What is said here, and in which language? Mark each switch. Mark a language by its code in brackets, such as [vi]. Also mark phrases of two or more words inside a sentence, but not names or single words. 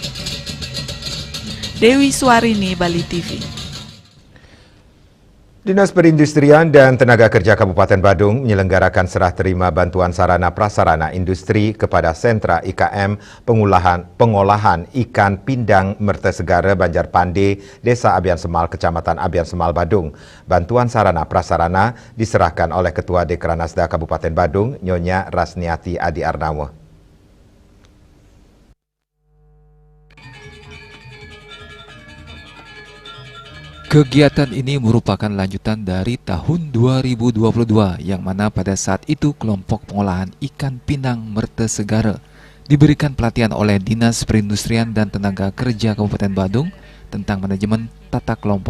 [id] Dewi Suarini, Bali TV. Dinas Perindustrian dan Tenaga Kerja Kabupaten Badung menyelenggarakan serah terima bantuan sarana prasarana industri kepada sentra IKM pengolahan ikan pindang Mertesegara Banjar Pande, Desa Abian Semal, Kecamatan Abian Semal, Badung. Bantuan sarana prasarana diserahkan oleh Ketua Dekranasda Kabupaten Badung, Nyonya Rasniati Adi Arnawa. Kegiatan ini merupakan lanjutan dari tahun 2022 yang mana pada saat itu kelompok pengolahan ikan pindang Mertesegara diberikan pelatihan oleh Dinas Perindustrian dan Tenaga Kerja Kabupaten Badung tentang manajemen tata kelompok.